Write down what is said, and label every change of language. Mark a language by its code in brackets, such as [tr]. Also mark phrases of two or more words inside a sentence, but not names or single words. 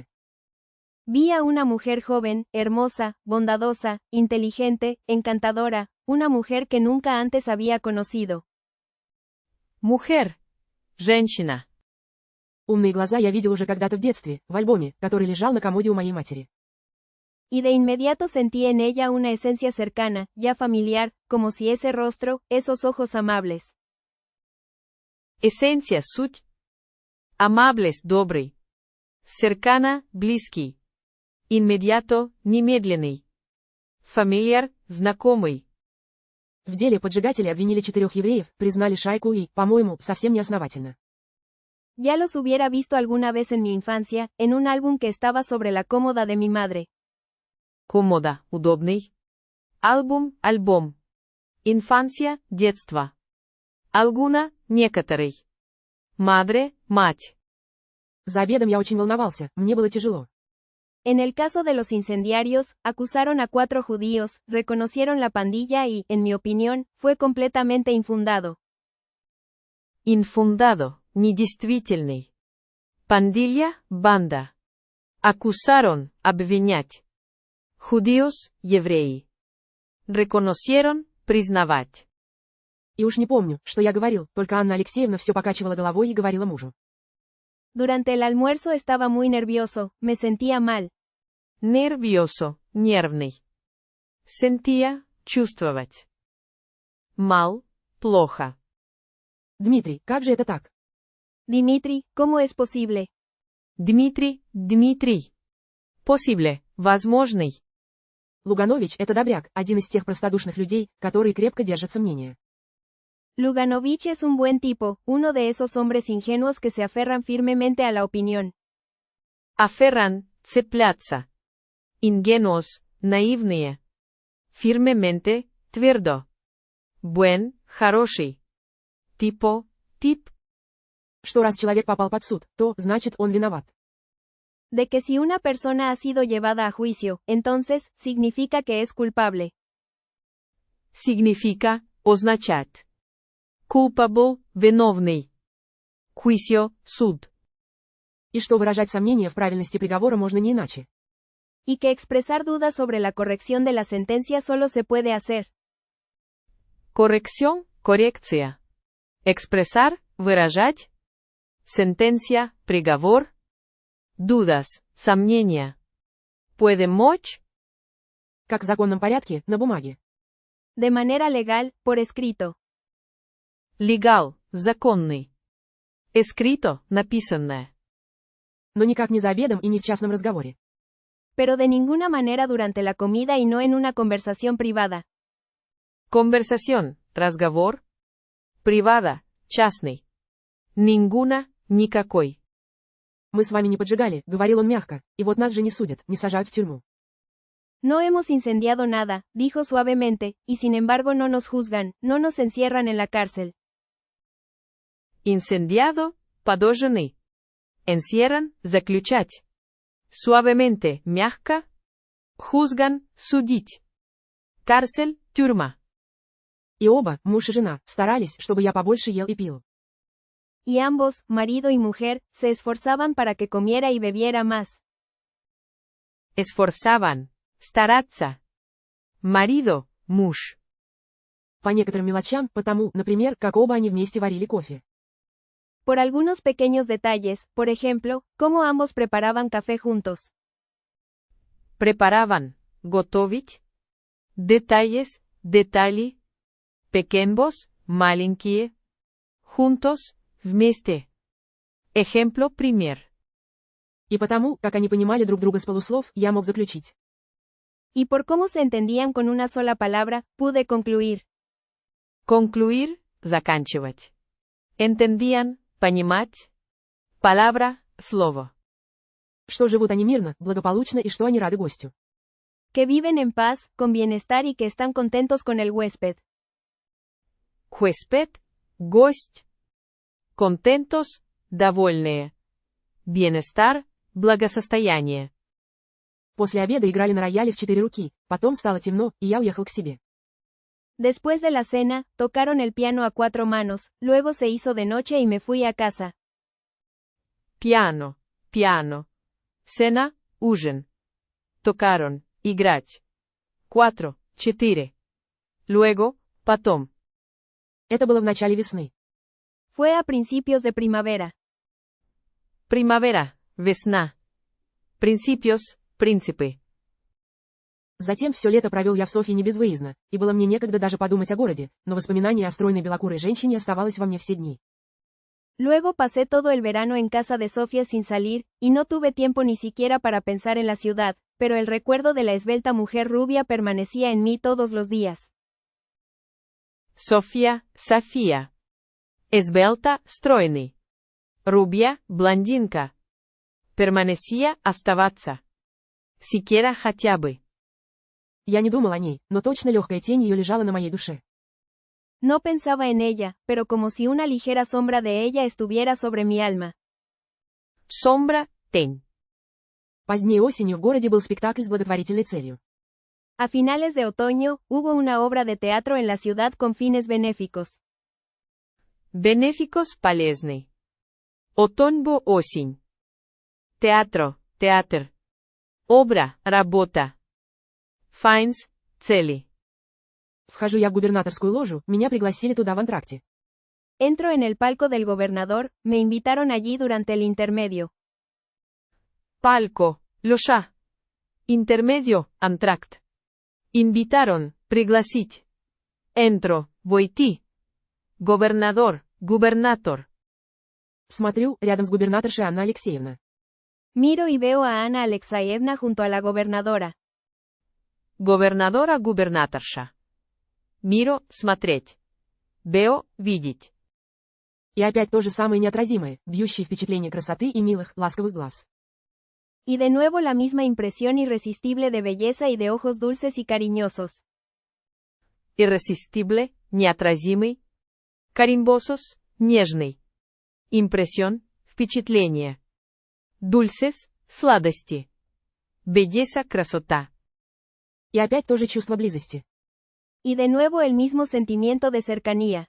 [es] Vi a una mujer joven, hermosa, bondadosa, inteligente, encantadora, una mujer que nunca antes había conocido. Mujer. [ru] Женщина. Умные глаза я видел уже когда-то в детстве, в альбоме, который лежал на комоде у моей матери. [es] Y de inmediato sentí en ella una esencia cercana, ya familiar, como si ese rostro, esos ojos amables. Esencia, [ru] суть. Amables, добрый. [es] Cercana, близкий. Inmediato, немедленный. Familiar, знакомый. [ru] В деле поджигатели обвинили 4 евреев, признали шайку и, по-моему, совсем неосновательно. [es] Ya los hubiera visto alguna vez en mi infancia, en un álbum que estaba sobre la cómoda de mi madre. [ru] Комода, удобный. Альбом, альбом. Инфансия, детство. Alguna, некоторый. [es] Madre, мать. [ru] За обедом я очень волновался, мне было тяжело. [es] En el caso de los incendiarios, acusaron a 4 judíos, reconocieron la pandilla y, en mi opinión, fue completamente infundado. Infundado, недействительный. Pandilla, [ru] банда. Acusaron, обвинять. [es] Judíos, евреи. Reconocieron, признавать. [ru] И уж не помню, что я говорил, только Анна Алексеевна все покачивала головой и говорила мужу. [es] Durante el almuerzo estaba muy nervioso, me sentía mal. Nervioso, нервный. Sentía, [ru] чувствовать. [es] Mal, плохо. [ru] Дмитрий, как же это так? [es] Dimitri, ¿cómo es posible? Дмитрий. Posible, [ru] возможный. Луганович – это добряк, один из тех простодушных людей, которые крепко держатся мнения. [es] Luganovich es un buen tipo, uno de esos hombres ingenuos que se aferran firmemente a la opinión. Aferran, [ru] цепляться. Ingenuos, наивные. [es] Firmemente, твердо. Buen, хороший. Tipo, тип. [ru] Что раз человек попал под суд, то, значит, он виноват. [es] De que si una persona ha sido llevada a juicio, entonces, significa que es culpable. Significa, означать. Culpable, виновный. Juicio, [ru] суд. И что выражать сомнения в правильности приговора можно не иначе. [es] Y que expresar dudas sobre la corrección de la sentencia solo se puede hacer. Corrección, коррекция. Expresar, [ru] выражать. [es] Sentencia, приговор. Dudas, сомнения. Puede мочь. [ru] Как в законном порядке, на бумаге. [es] De manera legal, por escrito. Legal, [ru] законный. Escrito, написанное. Но никак не за обедом и не в частном разговоре. [es] Pero de ninguna manera durante la comida y no en una conversación privada. Conversación, разговор. Privada, частный. Ninguna, [ru] никакой. Мы с вами не поджигали, говорил он мягко, и вот нас же не судят, не сажают в тюрьму. [es] No hemos incendiado nada, dijo suavemente, y sin embargo no nos juzgan, no nos encierran en la cárcel. Incendiado, [ru] подожженный. [es] Encierran, заключать. Suavemente, мягко. Juzgan, судить. Cárcel, тюрьма. [ru] И оба, муж и жена, старались, чтобы я побольше ел и пил. [es] Y ambos, marido y mujer, se esforzaban para que comiera y bebiera más. Esforzaban. [ru] Стараться. [es] Marido, муж. [ru] По некоторым мелочам, потому, например, как оба они вместе варили кофе. [es] Por algunos pequeños detalles, por ejemplo, cómo ambos preparaban café juntos. Preparaban. Готовить. Detalles, детали. Pequeños, маленькие. Juntos, вместе. Ejemplo primer. [ru] И потому, как они понимали друг друга с полуслов, я мог заключить. [es] Y por cómo se entendían con una sola palabra, pude concluir. Concluir, [ru] заканчивать. Entendían, понимать. [es] Palabra, слово. [ru] Что живут они мирно, благополучно и что они рады гостю. [es] Que viven en paz, con bienestar y que están contentos con el huésped. Huésped, [ru] гость. Contentos, довольные. [es] Bienestar, благосостояние. [ru] После обеда играли на рояле в 4 руки, потом стало темно, и я уехал к себе. [es] Después de la cena, tocaron el piano a 4 manos, luego se hizo de noche y me fui a casa. Piano, piano. Cena, [ru] ужин. [es] Tocaron, играть. 4, 4. Luego, потом. [ru] Это было в начале весны. [es] Fue a principios de primavera. Primavera, весна. Principios, príncipe. [ru] Затем все лето провел я в Софье не безвыездно, и было мне некогда даже подумать о городе, но воспоминание о стройной белокурой женщине оставалось во мне все дни. [es] Luego pasé todo el verano en casa de Sofía sin salir, y no tuve tiempo ni siquiera para pensar en la ciudad, pero el recuerdo de la esbelta mujer rubia permanecía en mí todos los días. Софья, София. Esbelta, стройный. Rubia, блондинка. Permanecía, оставаться. [ru] Siquiera хотя бы. Я не думал о ней, но точно легкая тень ее лежала на моей душе. [es] No pensaba en ella, pero como si una ligera sombra de ella estuviera sobre mi alma. Sombra, [ru] тень. Поздней осенью в городе был спектакль с благотворительной целью. [es] A finales de otoño, hubo una obra de teatro en la ciudad con fines benéficos. Benéficos, полезный. Otoño, осень. Teatro, театр. Obra, [ru] работа. [es] Fins, цели. [ru] Вхожу я в губернаторскую ложу, меня пригласили туда в антракте. [es] Entro en el palco del gobernador, me invitaron allí durante el intermedio. Palco, лоша. Intermedio, антракт. Invitaron, [ru] пригласить. Entro, войти. [es] Gobernador, gubernator. [ru] Смотрю, рядом с губернаторшей Анна Алексеевна. [es] Miro y veo a Ana Alexeyevna junto a la gobernadora. Gobernadora, [ru] gubernaторша. [es] Miro, смотреть. Veo, видеть. [ru] И опять то же самое неотразимое, бьющее впечатление красоты и милых, ласковых глаз. [es] Y de nuevo la misma impresión irresistible de belleza y de ojos dulces y cariñosos. Irresistible, [ru] неотразимый. [es] Carimbosos, нежный. Impresión, впечатление. Dulces, сладости. Belleza, красота. [ru] И опять то же чувство близости. [es] Y de nuevo el mismo sentimiento de cercanía.